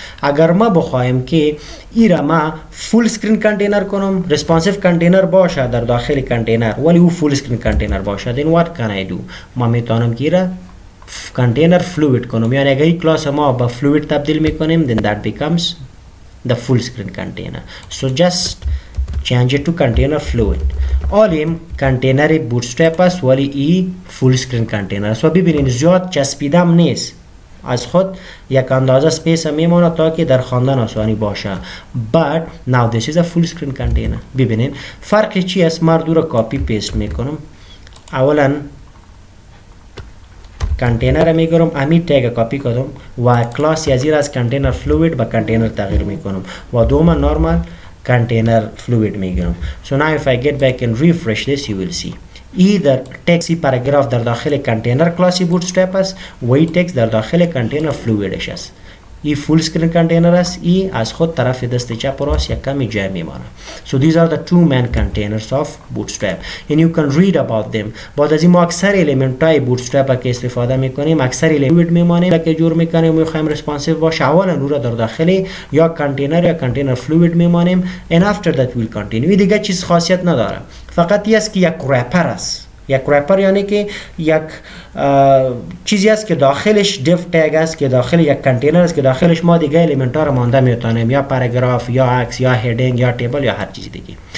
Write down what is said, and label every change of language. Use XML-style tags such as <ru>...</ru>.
<fa>اگر ما بخوایم که ایرا ما فول سکرین کنتینر کنم، ریسپانسیو کنتینر باشه در داخل کنتینر ولی او فول سکرین کنتینر باشه،</fa> <en>then what can I do؟</en> <fa>ما میتونم که ایرا کنتینر فلوید کنم، یعنی اگر این کلاس ما با فلوید تبدیل میکنیم</fa> <en>then that becomes the full screen container. So just change it to container fluid.</en> <fa>آلیم کنتینر بوتسترپ است ولی ای فول سکرین کنتینر است و ببینید زیاد چسبیدم نیست، از خود یک اندازه سپیس میمونه تا که در خواندن آسانی باشه.</fa> <en>But now this is a full screen container.</en> <fa>ببینید فرق چی است؟ مردو رو کاپی پیست میکنم. اولا کنتینر میگیرم، امی تگ کاپی کنم و کلاس یزیر از کنتینر فلوید به کنتینر تغییر میکنم و دوم نورمال container fluid میگیرم.</fa> <en>So now if I get back and refresh this you will see either text paragraph</en> <fa>در داخل کنتینر کلاسی بوتسترپ است و ای تکست در داخل کنتینر فلویدش است. ای فول سکرین کنتینر است، ای از خود طرف دست چپ و راست یک کمی جای میمانه.</fa> <en>So these are the two main containers of bootstrap and you can read about them.</en> <fa>بعد از این ما اکثر الیمنت های بوتسترپ که استفاده میکنیم اکثر الیمنت میمانیم که جور میکنیم و میخوایم ریسپانسیو باشه، اولا او را در داخل یا کنتینر یا کنتینر فلوید میمانیم</fa> <en>and after that we'll continue.</en> <fa>این دیگه چیز خاصیت نداره، فقط این است که یک رپر است. یک رپر یعنی که یک چیزی است که داخلش div tag است که داخل یک کنتینر است که داخلش ما دیگه الیمنت ها رو مانده میتونیم، یا پاراگراف یا عکس یا هیدینگ یا تیبل یا هر چیز دیگه.</fa>